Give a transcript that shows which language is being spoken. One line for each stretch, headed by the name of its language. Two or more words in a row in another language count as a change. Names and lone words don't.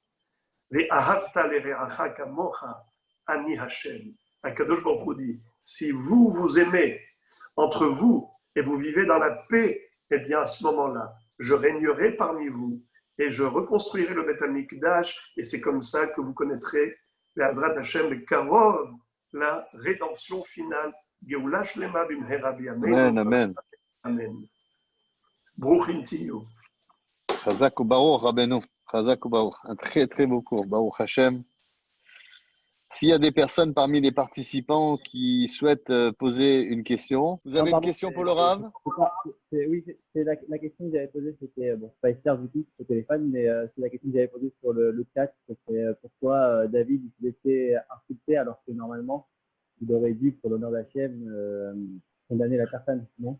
Hebrew: הקדוש ברוך הוא
French: dit, si vous vous aimez entre vous et vous vivez dans la paix, eh bien à ce moment-là, je régnerai parmi vous et je reconstruirai le
Hebrew: בית המקדש
French: et c'est comme ça que vous connaîtrez
Hebrew: בעזרת השם בקרוב,
French: la rédemption finale.
Hebrew: גאולה שלמה במהרה בימינו. אמן אמן. אמן ברוכים תהיו. חזק וברוך רבנו. חזק וברוך.
French: Un très, très beau cours.
Hebrew: ברוך השם.
French: S'il y a des personnes parmi les participants qui souhaitent poser une question, vous Non, avez une pardon, question pour le Rav? oui, c'est la question que j'avais posée, c'était, bon, c'est pas Esther du tout, au téléphone, mais c'est la question que j'avais posée sur le chat, c'était pourquoi David il se laissait insulter alors que normalement, il aurait dû, pour l'honneur d'Hachem, condamner la personne, non?